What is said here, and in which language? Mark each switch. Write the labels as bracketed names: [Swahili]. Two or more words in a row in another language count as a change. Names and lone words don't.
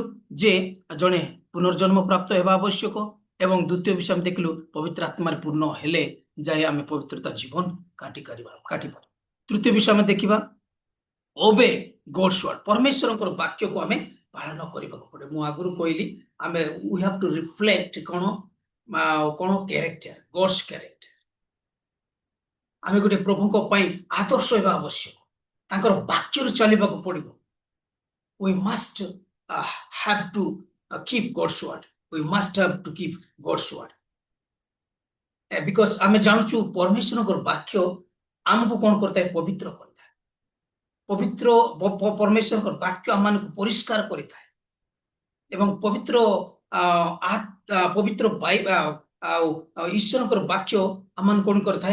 [Odia] ଯେ ଜଣେ ପୁନର୍ଜନ୍ମ ପ୍ରାପ୍ତ ହେବା ଆବଶ୍ୟକ। ଏବଂ ଦ୍ୱିତୀୟ ବିଷୟ ଆମେ ଦେଖିଲୁ, ପବିତ୍ର ଆତ୍ମାରେ ପୂର୍ଣ୍ଣ ହେଲେ ଯାଇ ଆମେ ପବିତ୍ରତା ଜୀବନ କାଟିପାରିବା। ତୃତୀୟ ବିଷୟ ଆମେ ଦେଖିବା, [English] obey God's word. [Odia] ପରମେଶ୍ୱରଙ୍କର ବାକ୍ୟକୁ ଆମେ ପାଳନ କରିବାକୁ ପଡେ। ମୁଁ ଆଗରୁ କହିଲି, ଆମେ [English] we have to reflect କଣ character, God's character. [Odia] ଆମେ ଗୋଟେ ପ୍ରଭୁଙ୍କ ପାଇଁ ଆଦର୍ଶ ହେବା ଆବଶ୍ୟକ, ତାଙ୍କର ବାକ୍ୟରେ ଚାଲିବାକୁ ପଡିବ। [English] we must have to keep God's word. We must have to keep God's word. [Odia] Because ଆମେ ଜାଣୁଛୁ ପରମେଶ୍ୱରଙ୍କର ବାକ୍ୟ ଆମକୁ କଣ କରିଥାଏ? ପବିତ୍ର କରିଥାଏ। ପବିତ୍ର ପରମେଶ୍ୱରଙ୍କର ବାକ୍ୟ ଆମମାନଙ୍କୁ ପରିଷ୍କାର କରିଥାଏ ଏବଂ ପବିତ୍ର ଆଉ ଈଶ୍ୱରଙ୍କର ବାକ୍ୟ ଆମମାନଙ୍କୁ କଣ କରିଥାଏ?